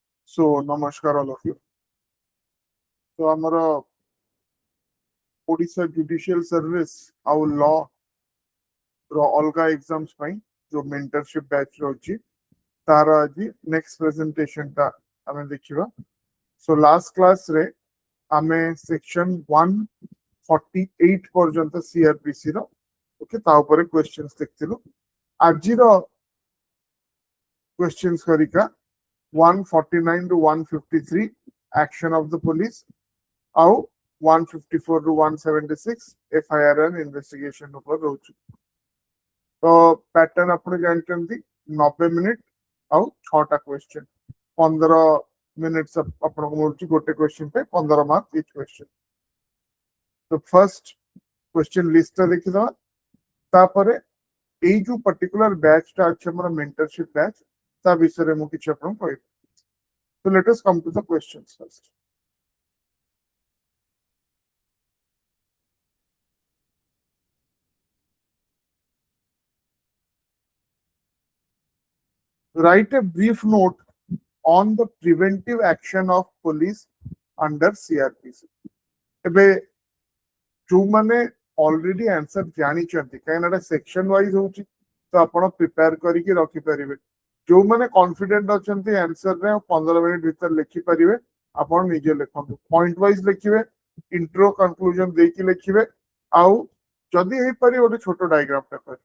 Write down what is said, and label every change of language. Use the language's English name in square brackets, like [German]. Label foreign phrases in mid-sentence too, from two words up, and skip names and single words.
[English] So, namaskar all of you. So, [Odia] ଆମର ଓଡ଼ିଶା ଜୁଡିସିଆଲ ସର୍ଭିସ ଆଉ law ର ଅଲଗା ଏକ୍ସାମ୍ସ ପାଇଁ ଯୋଉ [English] mentorship batch [Odia] ରହିଛି ତାର ଆଜି [English] next presentation [Odia] ଟା ଆମେ ଦେଖିବା. So, [English] last class [Odia] ରେ ଆମେ ସେକ୍ସନ 148 ପର୍ଯ୍ୟନ୍ତ ସିଆରପିସି ର ଓକେ ତା ଉପରେ କ୍ୱେଶ୍ଚନ୍ସ ଦେଖିଥିଲୁ. ଆଜିର କ୍ୱେଶ୍ଚନ୍ସ କରିକା 149 ରୁ 153 [English] action of the police [Odia] ଆଉ 154 ରୁ 176 [English] FIR and investigation [Odia] ଉପରେ ରହୁଛି. ତ ପ୍ୟାଟର୍ନ ଆପଣ ଜାଣିଛନ୍ତି 90 ମିନିଟ ଆଉ 6ଟା କ୍ୱେଶ୍ଚନ 15 ମିନିଟ୍ସ ଆପଣଙ୍କୁ ମିଳୁଛି ଗୋଟେ କ୍ୱେଶ୍ଚନ ପାଇଁ 15 [English] mark each question. [Odia] ତ [English] first question list-ଟା [Odia] ଦେଖିଦେବା. ତାପରେ ଏଇ ଯୋଉ [English] particular batch-ଟା [Odia] ଅଛି ଆମର [English] mentorship batch [Odia] ତା ବିଷୟରେ ମୁଁ କିଛି ଆପଣଙ୍କୁ କହିବି. [English] So let us come to the questions first. Write a brief note on the preventive action of police under CRPC. [Odia] ଏବେ ଯୋଉମାନେ [English] already answer [Odia] ଜାଣିଛନ୍ତି କାହିଁକିନା ଏଟା [English] section wise [Odia] ହଉଛି ତ ଆପଣ ପ୍ରିପେୟାର କରିକି ରଖିପାରିବେ. ଯୋଉମାନେ କନଫିଡେଣ୍ଟ ଅଛନ୍ତି ଆନ୍ସରରେ 15 ମିନିଟ ଭିତରେ ଲେଖିପାରିବେ ଆପଣ ନିଜେ ଲେଖନ୍ତୁ. [English] point wise [Odia] ଲେଖିବେ, [English] intro conclusion [Odia] ଦେଇକି ଲେଖିବେ, ଆଉ ଯଦି ହେଇପାରିବ ଗୋଟେ ଛୋଟ ଡାଇଗ୍ରାମଟା କରିବେ.